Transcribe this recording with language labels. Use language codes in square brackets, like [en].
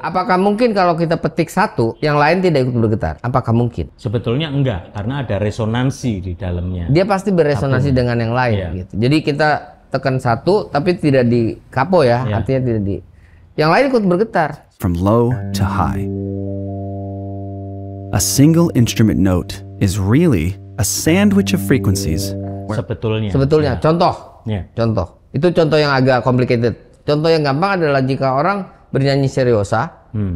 [id] Apakah mungkin kalau kita petik satu, yang lain tidak ikut bergetar? Apakah mungkin? Sebetulnya enggak, karena ada resonansi di dalamnya. Dia pasti berresonansi dengan yang lain gitu. Jadi kita tekan satu tapi tidak di kapo ya, artinya tidak di. Yang lain ikut bergetar. [en] From low to high. A single instrument note is really a sandwich of frequencies. [id] Sebetulnya. Contoh. Itu contoh yang agak complicated. Contoh yang gampang adalah jika orang bernyanyi seriosa.